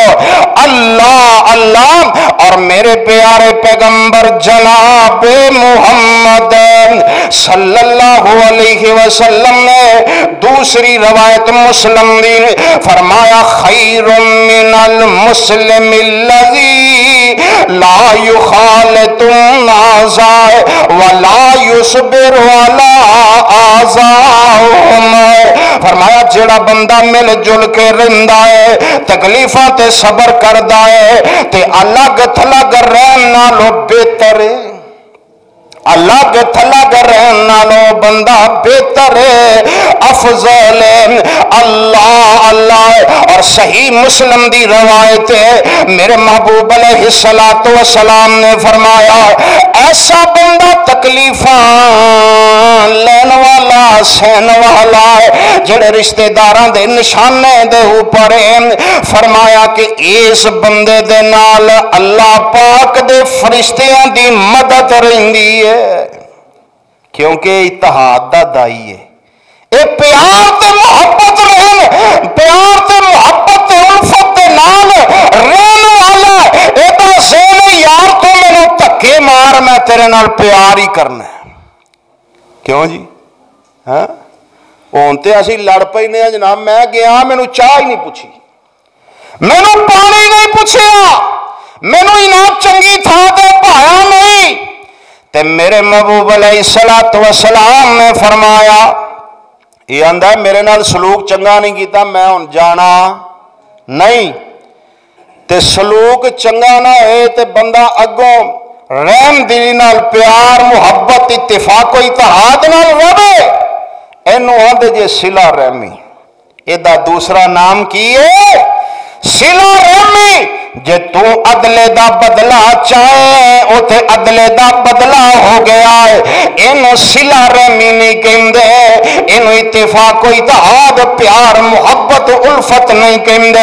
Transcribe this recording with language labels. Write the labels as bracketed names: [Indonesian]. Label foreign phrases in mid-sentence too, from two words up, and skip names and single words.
[Punjabi] اللہ اللہ اور میرے پیارے پیغمبر جناب محمد [Arabic] صلی اللہ علیہ وسلم [Punjabi] نے دوسری روایت مسلم دی فرمایا [Arabic] خیر من المسلم الذی لا یخالط الناس ولا یصبر علی آذاهم۔ [Punjabi] فرمایا جڑا بندہ مل جل کے رہندا ہے، تکلیفاں تے صبر کردا ہے تے الگ تھلگ رہن نالوں بہتر ہے، الگ تھلگ رہن نالوں بندہ بہتر ہے، افضل ہے۔ اللہ اللہ اور صحیح مسلم دی روایت ہے، میرے محبوب [Arabic] علیہ الصلوۃ والسلام [Punjabi] نے فرمایا ایسا بندہ تکلیفاں لین والا سہن والا ہے جڑے رشتے داراں دے نشانے دے اوپر ہیں۔ فرمایا کہ اس بندے دے نال اللہ پاک دے فرشتیاں دی مدد رہندی ہے، کیونکہ اتحاد دا دائی ہے۔ اے پیار تے محبت رہن، پیار تے محبت تے الفت دے نال رہن والا اے دا سین یار تو مینوں دھکے مار میں تیرے نال پیار ہی کرنا ہے۔ کیوں جی؟ ہاں ہن تے اسی لڑ پینے جناب، میں گیا مینوں چاہ ہی نہیں پوچھی، مینوں پانی نہیں پوچھیا، مینوں انعام چنگی تھا تے پایا نہیں، تے میرے محبوب [Arabic] علیہ الصلوۃ والسلام [Punjabi] نے فرمایا یہ آندا میرے نال سلوک چنگا نہیں کیتا میں ہن جانا نہیں۔ تے سلوک چنگا نہ ہوئے تے بندہ اگوں رحم دلی نال پیار محبت اتفاق و اتحاد نال رہے، اینو آندے جے صلہ رحمی۔ ایدہ دوسرا نام کی ہے صلہ رحمی۔ جے تو عدلے دا بدلہ چاہے اوتے عدلے دا بدلہ ہو گیا ہے، اینو صلہ رحمی نہیں کہندے، اینو اتفاق و اتحاد پیار محبت الفت نہیں کہندے۔